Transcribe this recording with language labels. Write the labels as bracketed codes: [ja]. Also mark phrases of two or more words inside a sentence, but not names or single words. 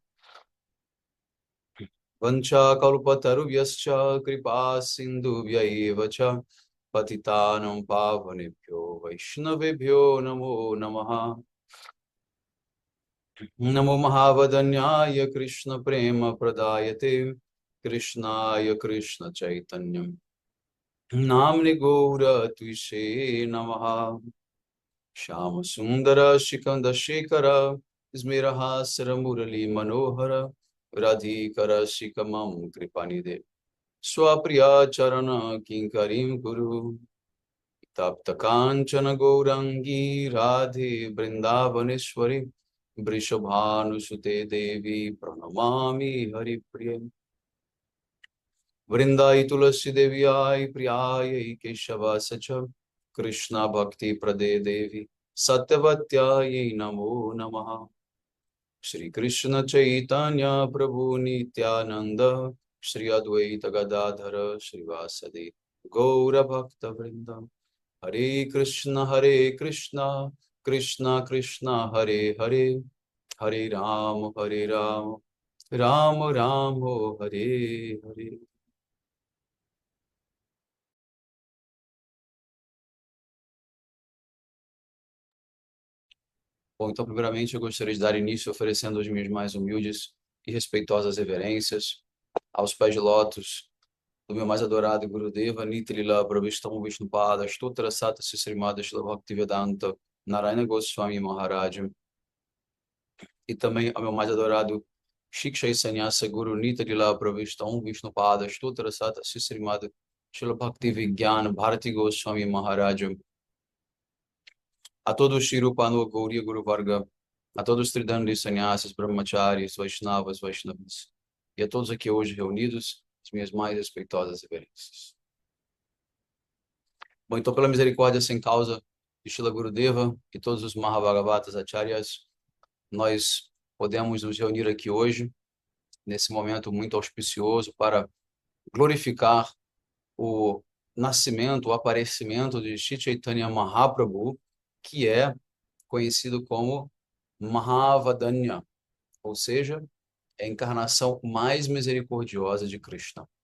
[sa] वञ्चाकल्पतरुभ्यश्च कृपा सिन्धुभ्यैव च पतितानं पावनेभ्यो वैष्णवेभ्यो नमो नमः। नमो महावदन्याय कृष्ण प्रेम प्रदायते कृष्णाय कृष्ण चैतन्यं नाम्नि गौरत्विषे नमः। श्याम सुंदर शिखंड शेखर स्मिरहासर मुरली मनोहर राधिकर शिखमं कृपानिधे स्वप्रिया चरण किंकरीं कुरु। तप्त कांचन गौरंगी राधे वृंदावनेश्वरी वृषभानुसुते देवी प्रणमामि हरिप्रिये। वृंदाई तुलसी देव्याय प्रियाय केशवास च कृष्णा भक्ति प्रदे देवी सत्यवत्यायै नमो नमः। श्री कृष्ण चैतन्य प्रभु नित्यानंद श्री अद्वैत गदाधर श्रीवासदि गौर भक्त वृंद। हरे कृष्ण कृष्ण कृष्ण हरे हरे हरे राम राम राम हरे हरे। [pt] Bom, então, primeiramente, eu gostaria de dar início oferecendo as minhas mais humildes e respeitosas reverências aos pés de lótus do meu mais adorado Gurudeva, Nitrila Prabhishtam Vishnupada, Stotra Sata Srimada Shila Bhaktivedanta, Narayana Goswami Maharaj, e também ao meu mais adorado Shiksha e Sannyasa Guru Nitrila Prabhishtam Vishnupada, Stotra Sata Srimada Shila Bhaktivedanta Bharati Goswami Maharaj, a todos os Shirupanu Gauriya Guru Varga, a todos os Tridandis, Sannyasis, Brahmacharis, Vaishnavas, Vaishnavas, e a todos aqui hoje reunidos, as minhas mais respeitosas reverências. Bom, então, pela misericórdia sem causa de Shila Gurudeva e todos os Mahabhagavatas Acharyas, nós podemos nos reunir aqui hoje, nesse momento muito auspicioso, para glorificar o nascimento, o aparecimento de Shri Chaitanya Mahaprabhu, que é conhecido como Mahavadanya, ou seja, é a encarnação mais misericordiosa de Krishna.